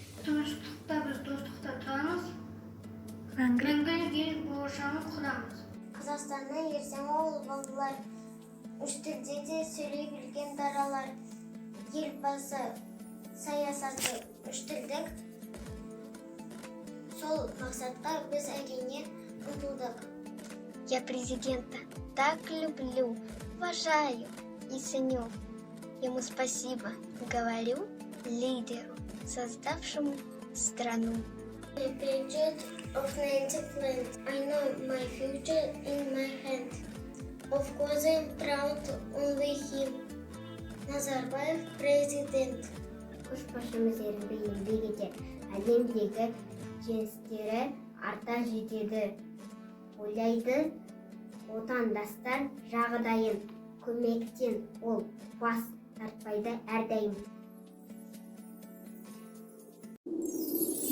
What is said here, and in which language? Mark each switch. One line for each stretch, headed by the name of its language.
Kazakh: Тыныштықта біз достықта тұрамыз, мәңгілік ел болашағын құрамыз. Қазақстанның ертеңі ол балалар, үш тілде де сөйлей білген даралар. Елбасы саясаты үш тілдік, сол мақсатқа біз әрине ұмтылдық.
Russian: Я президента так люблю, уважаю и ценю. Ему спасибо говорю лидеру, создавшему страну.
English: I'm patriot of native land. I know my future in my hand. Of course I'm proud only him.
Kazakh: Назарбаев президент. Көшбасшымыз ерінбей еңбек етер, әлемдегі жеңістері арта жетеді. Ойлайды отандастар жағдайын, көмектен ол бас тартпайды әрдайым.